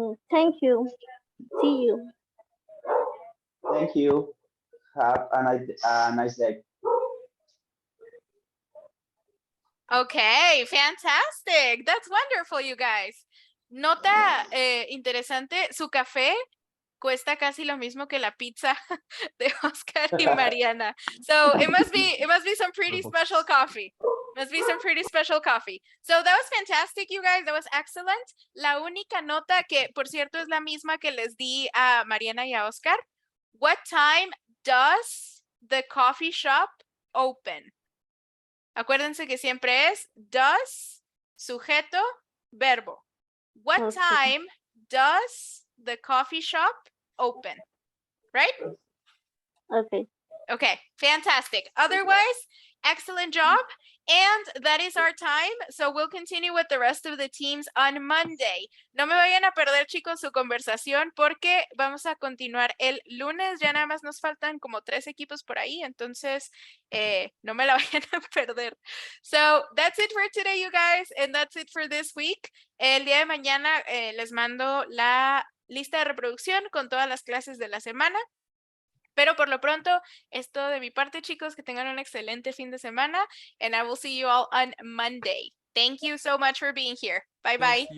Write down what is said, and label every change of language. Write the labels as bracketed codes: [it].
[en] Thank you. See you. Thank you. Have a nice day. Okay, fantastic. That's wonderful, you guys. [es] Nota interesante, su café cuesta casi lo mismo que la pizza de Oscar y Mariana. [en] So it must be some pretty special coffee. Must be some pretty special coffee. So that was fantastic, you guys. That was excellent. [es] La única nota que, por cierto, es la misma que les di a Mariana y a Oscar. [en] What time does the coffee shop open? [es] Acuérdense que siempre es does, sujeto, verbo. [en] What time does the coffee shop open? Right? Okay. Okay, fantastic. Otherwise, excellent job. And that is our time. So we'll continue with the rest of the teams on Monday. [es] No me vayan a perder, chicos, su conversación porque vamos a continuar el lunes. Ya nada más nos faltan como 3 equipos por ahí. Entonces, no me la vayan a perder. [en] So that's it for today, you guys. And that's it for this week. [es] El día de mañana les mando la lista de reproducción con todas las clases de la semana. Pero por lo pronto, es todo de mi parte, chicos. Que tengan un excelente fin de semana. [en] And I will see you all on Monday. Thank you so much for being here. Bye-bye.